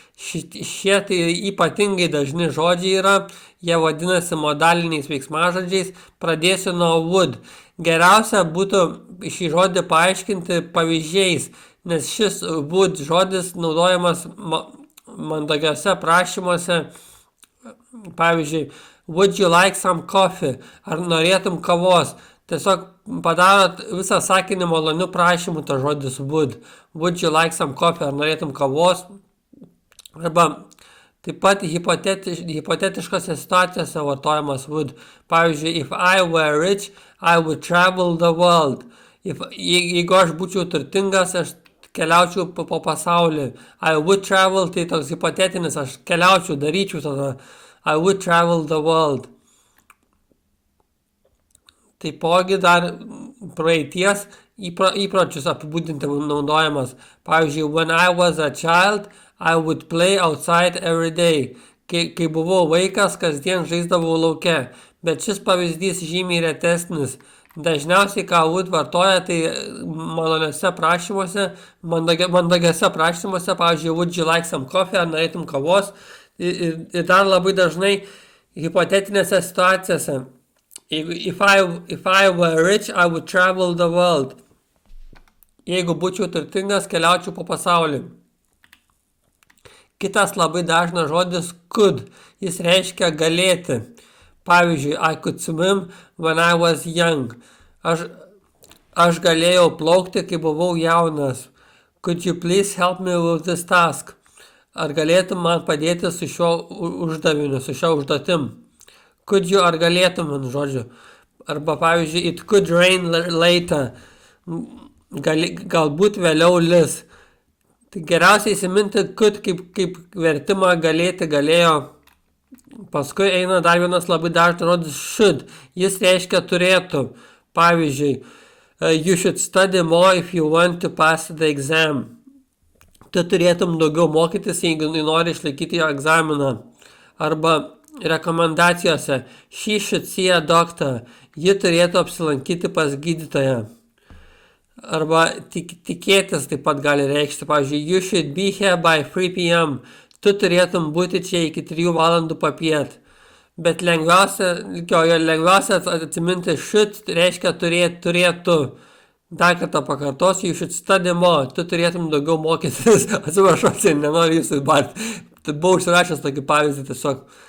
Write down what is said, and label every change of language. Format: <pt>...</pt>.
<lt>Šie tai ypatingai dažni žodžiai yra, jie vadinasi modaliniais veiksmažodžiais. Pradėsiu nuo would. Geriausia būtų šį žodį paaiškinti pavyzdžiais, nes šis would žodis naudojamas mandagiuose prašymuose.</lt> <en>Pavyzdžiui, would you like some coffee?</en> <lt>Ar norėtum kavos? Tiesiog padarot visą sakinį malonių prašymų, to žodis would.</lt> <en>Would you like some coffee?</en> <lt>Ar norėtum kavos? Arba taip pat hipotetiškose situacijose vartojamas would. Pavyzdžiui,</lt> <en>if I were rich, I would travel the world.</en> <lt>Jeigu aš būčiau turtingas, aš keliaučiau po pasaulį.</lt> <en>I would travel,</en> <lt>tai toks hipotetinis, aš keliaučiau, daryčiau tada.</lt> <en>I would travel the world.</en> <lt>Taipogi dar praeities įpročius apibūdinti naudojamas. Pavyzdžiui,</lt> <en>when I was a child, I would play outside every day.</en> <lt>Kai buvau vaikas, kasdien žaisdavau lauke. Bet šis pavyzdys žymiai retesnis. Dažniausiai, ką would vartoja, tai maloniuose prašymuose, mandagiuose prašymuose, pavyzdžiui,</lt> <en>would you like some coffee,</en> <lt>ar norėtum kavos. Ir dar labai dažnai hipotetinėse situacijose.</lt> <en>If I were rich, I would travel the world.</en> <lt>Jeigu būčiau turtingas, keliaučiau po pasaulį. Kitas labai dažnas žodis could. Jis reiškia galėti. Pavyzdžiui,</lt> <en>I could swim when I was young.</en> <lt>Aš galėjau plaukti, kai buvau jaunas.</lt> <en>Could you please help me with this task?</en> <lt>Ar galėtum man padėti su šiuo uždaviniu, su šiuo užduotim?</lt> <en>Could you,</en> <lt>ar galėtum, žodžiu. Arba pavyzdžiui,</lt> <en>it could rain later.</en> <lt>Galbūt vėliau lis. Tai geriausiai įsiminti could kaip vertimą galėti, galėjo. Paskui eina dar vienas labai dažnas žodis should. Jis reiškia turėtų. Pavyzdžiui,</lt> <en>you should study more if you want to pass the exam.</en> <lt>Tu turėtum daugiau mokytis, jeigu nori išlaikyti jo egzaminą. Arba rekomendacijose</lt> <en>she should see a doctor.</en> <lt>Ji turėtų apsilankyti pas gydytoją. Arba tikėtis taip pat gali reikšti. Pavyzdžiui,</lt> <en>you should be here by 3 p.m.</en> <lt>Tu turėtum būti čia iki 3 valandų popiet. Bet lengviausia atsiminti should reiškia turėtų. Dar kartą pakartosiu,</lt> <en>you should study more.</en> <lt>Tu turėtum daugiau mokytis. Atsiprašau, nenoriu jūsų barti. Buvau užsirašęs tokį pavyzdį tiesiog.</lt>